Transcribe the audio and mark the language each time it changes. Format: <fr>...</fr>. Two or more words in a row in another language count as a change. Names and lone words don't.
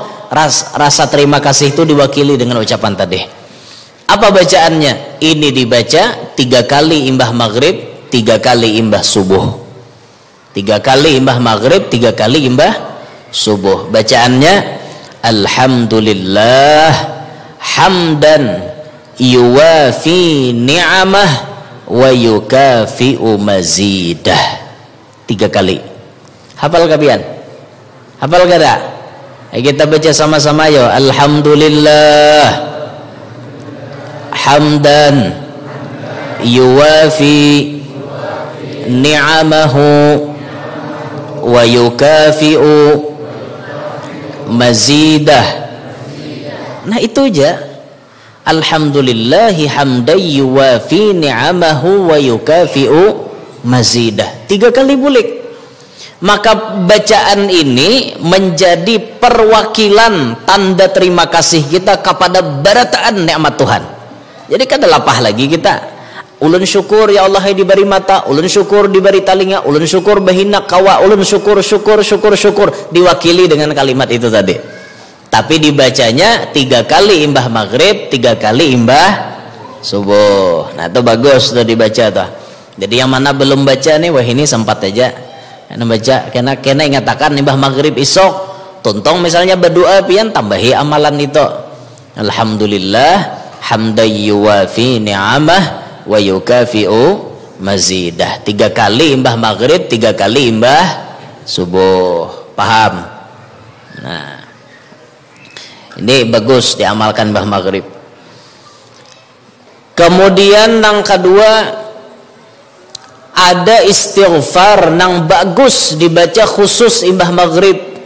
<bjn>Rasa terima kasih itu diwakili dengan ucapan tadi. Apa bacaannya? Ini dibaca 3 kali imbah maghrib, 3 kali imbah subuh. 3 kali imbah maghrib, 3 kali imbah subuh.</bjn> <ar>Bacaannya الحمد لله حمدا يوافي نعمه ويكافئ مزيده.</ar> <bjn>3 kali. Hafal kabian? Hafal kada? Kita baca sama-sama yo.</bjn> <ar>الحمد لله حمدا يوافي نعمه ويكافئ مزيده.</ar> <bjn>Nah itu aja.</bjn> <ar>الحمد لله حمدا يوافي نعمه ويكافئ مزيده.</ar> <bjn>3 kali bulik. Maka bacaan ini menjadi perwakilan tanda terima kasih kita kepada barataan nikmat Tuhan. Jadi kada lapah lagi kita. Ulun syukur</bjn> <ar>يا الله</ar> <bjn>diberi mata, ulun syukur diberi telinga, ulun syukur bahina kawa, ulun syukur diwakili dengan kalimat itu tadi. Tapi dibacanya 3 kali imbah maghrib, 3 kali imbah subuh. Nah itu bagus tuh dibaca tuh. Jadi yang mana belum baca nih, wah ini sempat aja baca, kena ingatakan imbah maghrib isok tuntong misalnya berdoa pian tambahi amalan itu.</bjn> <ar>الحمد لله حمدا يوافي نعمه ويكافئ مزيده.</ar> <bjn>3 kali imbah maghrib, 3 kali imbah subuh. Paham? Nah ini bagus diamalkan imbah maghrib. Kemudian yang kedua, ada istighfar nang bagus dibaca khusus imbah maghrib.</bjn>